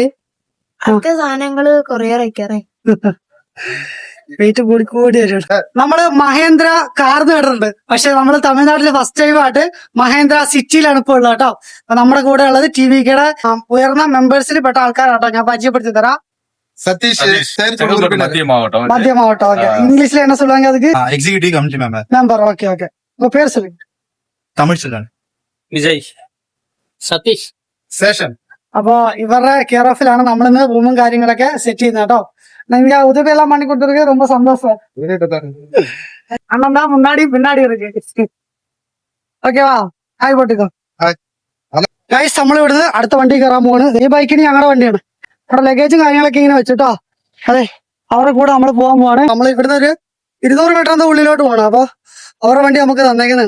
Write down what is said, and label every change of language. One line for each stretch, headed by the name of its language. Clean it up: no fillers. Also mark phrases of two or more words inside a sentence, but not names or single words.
Malayalam: സാധനങ്ങള് കൊറിയർ അയക്കാറേ വെയിറ്റ് കൂടി വരും. നമ്മള് മഹേന്ദ്ര കാർ നേടുന്നുണ്ട്. പക്ഷെ നമ്മള് തമിഴ്നാട്ടില്
English: first time
Malayalam: ആയിട്ട് മഹേന്ദ്ര സിറ്റിയിലാണ് ഇപ്പൊ ഉള്ളത് കേട്ടോ. അപ്പൊ നമ്മുടെ കൂടെ ഉള്ളത് ടിവിക്കയുടെ ഉയർന്ന മെമ്പേഴ്സിൽ പെട്ട ആൾക്കാരാട്ടോ. ഞാൻ പരിചയപ്പെടുത്തി തരാം.
Tamil: சதீஷ் மத்திய மாவட்டம். ஓகே, இங்கிலீஷ்ல என்ன சொல்லுவாங்க அதுக்கு?
English: executive committee
Tamil: மெம்பர். ஓகே ஓகே, உங்க பேர் சொல்லுங்க. தமிழ் செல்வன்.
Malayalam: വിജയ്, സതീഷ്,
Tamil: சேஷன்.
Malayalam: അപ്പൊ ഇവരുടെ
English: care of
Malayalam: നമ്മളിന്ന് റൂമും കാര്യങ്ങളൊക്കെ സെറ്റ് ചെയ്യുന്നത് കേട്ടോ.
Tamil: நீங்க உதவி எல்லாம் பண்ணி கொடுத்துருக்கு, ரொம்ப சந்தோஷம். அண்ணன் தான் முன்னாடி பின்னாடி இருக்கு.
Malayalam: ഓക്കേവാ, ഹായ് പോട്ടിക്കോ. ഗൈസ്, നമ്മൾ ഇവിടുന്ന് അടുത്ത വണ്ടി കയറാൻ പോവാണ്. ഈ ബൈക്കിന് ഞങ്ങളുടെ വണ്ടിയാണ്. അവിടെ ലഗേജും കാര്യങ്ങളൊക്കെ ഇങ്ങനെ വെച്ചിട്ടോ. അതെ, അവരുടെ കൂടെ നമ്മൾ പോകാൻ പോവാണ്. നമ്മൾ ഇവിടുന്ന് ഒരു 200 മീറ്ററിന്റെ ഉള്ളിലോട്ട് പോകണം. അപ്പൊ അവരുടെ വണ്ടി നമുക്ക് തന്നേക്കുന്നുണ്ട്.